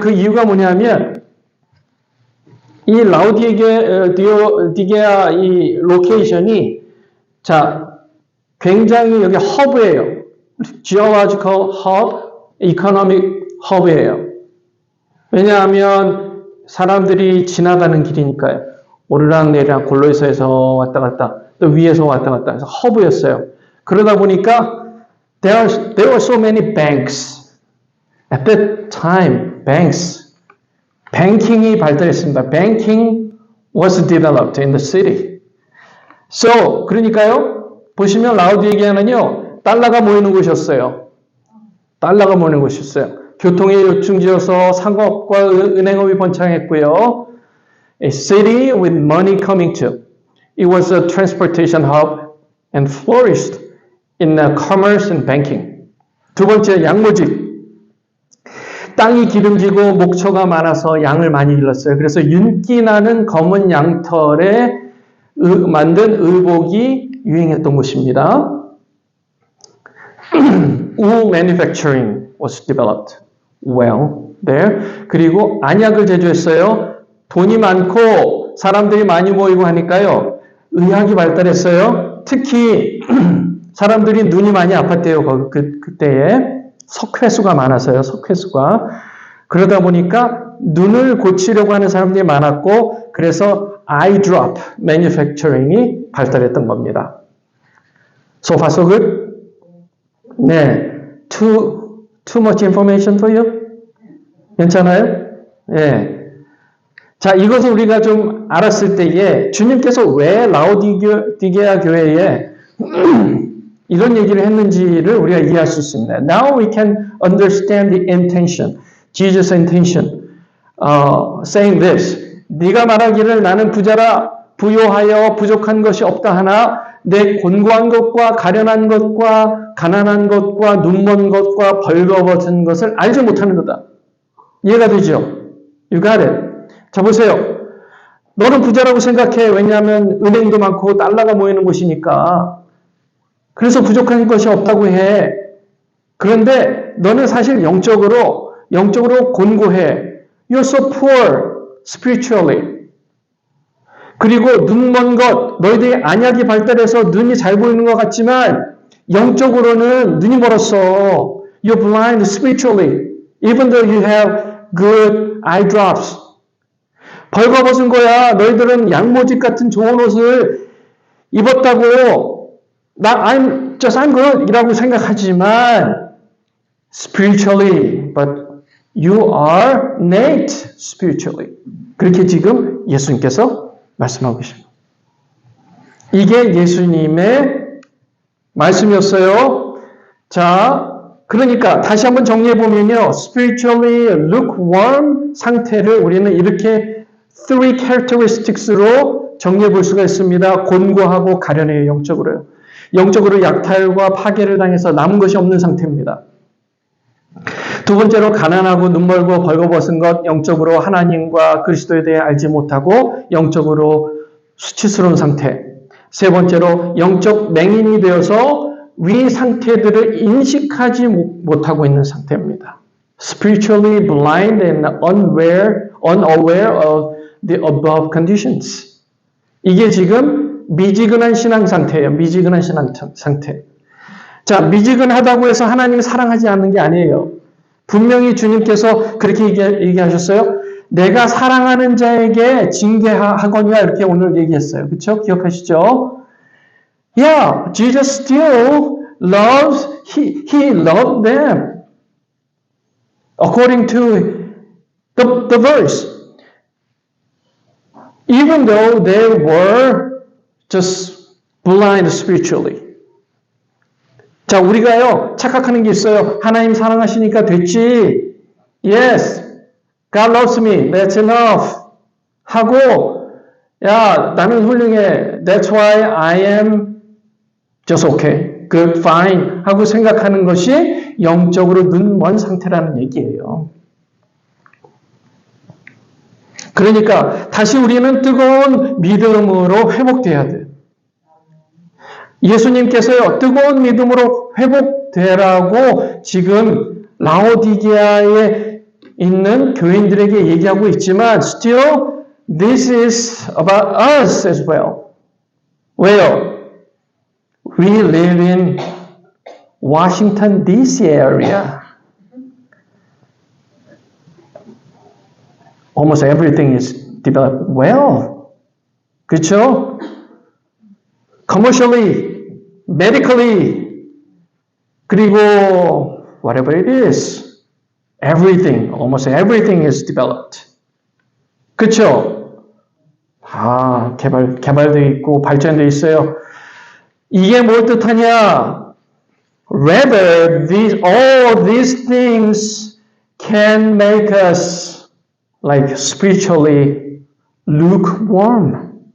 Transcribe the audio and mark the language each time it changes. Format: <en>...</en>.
<ko>그 이유가 뭐냐면 이 라오디게아 이 로케이션이 자, 굉장히 여기 허브예요.</ko> <en>Geological hub, economic hub</en> <ko>이에요. 왜냐하면 사람들이 지나가는 길이니까요. 오르락내리락 골로새에서 왔다 갔다 또 위에서 왔다 갔다 해서 허브였어요. 그러다 보니까</ko> <en>there were so many banks. At that time, banks, banking이</en> <ko>발달했습니다.</ko> <en>Banking was developed in the city.</en> <ko>So, 그러니까요, 보시면 라우디게아는요, 달러가 모이는 곳이었어요. 달러가 모이는 곳이었어요. 교통의 요충지여서 상업과 은행업이 번창했고요.</ko> <en>A city with money coming to. It was a transportation hub and flourished in commerce and banking.</en> <ko>두 번째, 양모직. 땅이 기름지고 목초가 많아서 양을 많이 길렀어요. 그래서 윤기 나는 검은 양털에 만든 의복이 유행했던 곳입니다.</ko> <en>Wool manufacturing was developed well there.</en> <ko>그리고 안약을 제조했어요. 돈이 많고 사람들이 많이 모이고 하니까요. 의학이 발달했어요. 특히 사람들이 눈이 많이 아팠대요. 그때에 석회수가 많아서요. 석회수가. 그러다 보니까 눈을 고치려고 하는 사람들이 많았고 그래서</ko> <en>eye drop manufacturing</en> <ko>이 발달했던 겁니다.</ko> <en>So far so good? 네. Too much information for you?</en> <ko>괜찮아요? 네. 자, 이것을 우리가 좀 알았을 때에 주님께서 왜 라오디게아 교회에 이런 얘기를 했는지를 우리가 이해할 수 있습니다.</ko> <en>Now we can understand the intention, Jesus' intention, saying this.</en> <ko>네가 말하기를 나는 부자라 부요하여 부족한 것이 없다 하나 내 곤고한 것과 가련한 것과 가난한 것과 눈먼 것과 벌거벗은 것을 알지 못하는도다. 이해가 되죠?</ko> <en>You got it.</en> <ko>자, 보세요. 너는 부자라고 생각해. 왜냐하면 은행도 많고 달러가 모이는 곳이니까. 그래서 부족한 것이 없다고 해. 그런데 너는 사실 영적으로 곤고해.</ko> <en>You're so poor spiritually.</en> <ko>그리고 눈먼 것, 너희들이 안약이 발달해서 눈이 잘 보이는 것 같지만 영적으로는 눈이 멀었어.</ko> <en>You're blind spiritually. Even though you have good eye drops.</en> <ko>벌거벗은 거야. 너희들은 양모직 같은 좋은 옷을 입었다고</ko> <en>I'm good</en> <ko>이라고 생각하지만</ko> <en>spiritually, but you are naked spiritually.</en> <ko>그렇게 지금 예수님께서 말씀하고 계십니다. 이게 예수님의 말씀이었어요. 자, 그러니까 다시 한번 정리해 보면요.</ko> <en>spiritually lukewarm</en> <ko>상태를 우리는 이렇게</ko> <en>three characteristics</en> <ko>로 정리해 볼 수가 있습니다. 곤고하고 가련해요. 영적으로요. 영적으로 약탈과 파괴를 당해서 남은 것이 없는 상태입니다. 두 번째로 가난하고 눈멀고 벌거벗은 것, 영적으로 하나님과 그리스도에 대해 알지 못하고 영적으로 수치스러운 상태. 세 번째로 영적 맹인이 되어서 위 상태들을 인식하지 못하고 있는 상태입니다.</ko> <en>Spiritually blind and unaware of the above conditions.</en> <ko>이게 지금 미지근한 신앙 상태예요. 미지근한 신앙 상태. 자, 미지근하다고 해서 하나님이 사랑하지 않는 게 아니에요. 분명히 주님께서 그렇게 얘기하셨어요. 내가 사랑하는 자에게 징계하거니와 이렇게 오늘 얘기했어요. 그렇죠? 기억하시죠?</ko> <en>Yeah, Jesus still loves, he loved them. According to the verse. Even though they were just blind spiritually.</en> <ko>자, 우리가요, 착각하는 게 있어요. 하나님 사랑하시니까 됐지.</ko> <en>Yes, God loves me. That's enough.</en> <ko>하고, 야, 나는 훌륭해.</ko> <en>That's why I am just okay. Good, fine.</en> <ko>하고 생각하는 것이 영적으로 눈먼 상태라는 얘기예요. 그러니까 다시 우리는 뜨거운 믿음으로 회복돼야 돼. 예수님께서요, 뜨거운 믿음으로 회복되라고 지금 라오디게아에 있는 교인들에게 얘기하고 있지만</ko> <en>still this is about us as well.</en> <ko>왜요?</ko> <en>We live in Washington DC area. Almost everything is developed well.</en> <ko>그렇죠?</ko> <en>commercially, medically,</en> <ko>그리고</ko> <en>whatever it is, everything, almost everything is developed.</en> <ko>그렇죠? 개발되어 있고 발전되어 있어요. 이게 뭘 뜻하냐?</ko> <en>Rather, all these things can make us like spiritually lukewarm.</en>